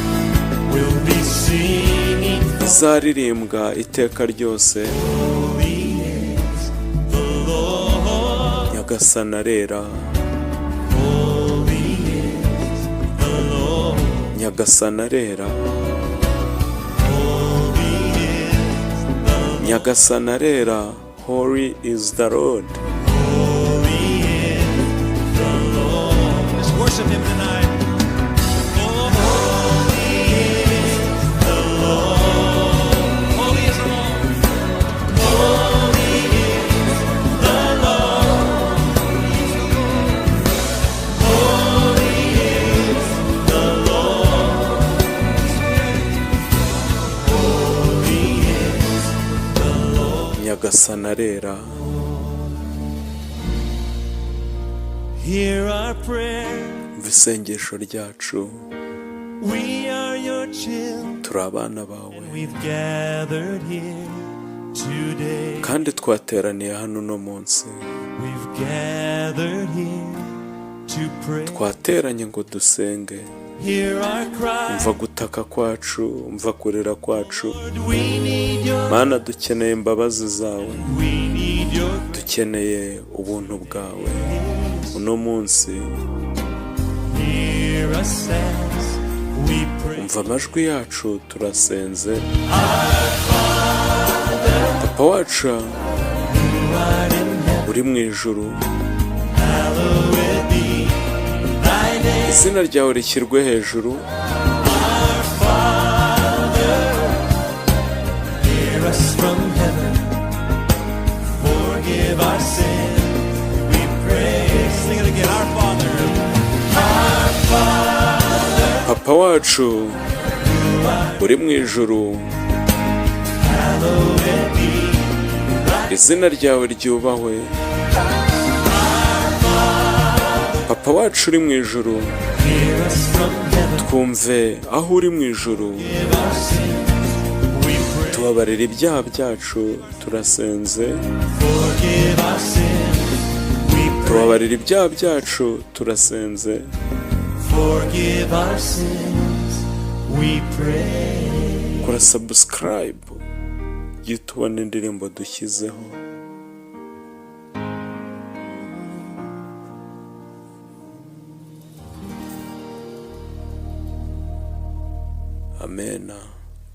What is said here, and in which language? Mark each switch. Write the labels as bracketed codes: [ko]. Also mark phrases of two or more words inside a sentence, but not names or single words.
[rw] izaririmbwa iteka ryose Nyagasani arera Nyagasani arera Nyagasani arera [en] Holy is the Lord. Let's worship him tonight. Holy is the Lord. Holy is the Lord. Holy is the Lord. Holy is the Lord. Holy is the Lord. [rw] Nyagasani arera. [en] Hear our prayer. [rw] Isengesho ryacu [en] We are your children. [rw] turi abana bawe [en] We've gathered here today. [rw] kandi twateraniye hano uno munsi [en] We've gathered here to pray. [rw] twateranye ngo dusenge [en] Hear our cry. [rw] umva gutaka kwacu umva kurira kwacu [en] Lord, we need your. [rw] Mana dukeneye imbabazi zawe [en] We need your. [rw] dukeneye ubuntu bwawe uno munsi [en] Hear us as we pray. [rw] umva amajwi yacu turasenze Papa wacu uri mu ijuru [en] Hallowed be thy name. [rw] izina ryawe rishyirwe hejuru [en] Our Father, hear us from heaven. Forgive our sins. We pray. Sing it again. Our Father. Our Father. [rw] Papa wacu uri mu ijuru [en] Hallowed be thy [rw] izina ryawe ryubahwe [en] Father. [rw] papa wacu uri mu ijuru, [en] hear us from heaven. [rw] twumve aho uri mu ijuru, [en] Forgive our sins, we pray. [rw] tubabarira ibyaha byacu turasenze, [en] Forgive our sins, we pray. [rw] tubabarira ibyaha byacu turasenze. [en] Forgive our sins, we pray. [rw] kora subscribe ujye tubona indirimbo dushyizeho. Amena.